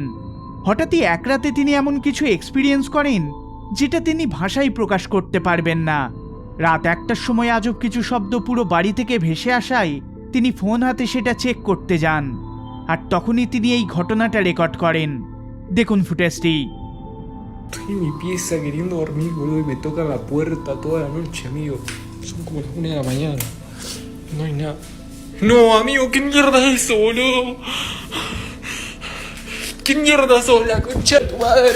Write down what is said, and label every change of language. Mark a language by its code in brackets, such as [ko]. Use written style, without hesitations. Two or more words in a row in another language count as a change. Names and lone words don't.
[bn] হঠাৎই এক রাতে তিনি এমন কিছু এক্সপিরিয়েন্স করেন যেটা তিনি ভাষায় প্রকাশ করতে পারবেন না। রাত 1টার সময় আজব কিছু শব্দ পুরো বাড়ি থেকে ভেসে আসায় তিনি ফোন হাতে সেটা চেক করতে যান, আর তখনই তিনি এই ঘটনাটা রেকর্ড করেন। দেখুন ফুটেজটি। [es] Estoy en mi pieza queriendo dormir, boludo, y me tocan la puerta toda la noche, amigo. Son como las 1 de la mañana. No hay nada. No, amigo, ¿qué mierda es eso, boludo? ¿Qué mierda sos, la concha de tu madre?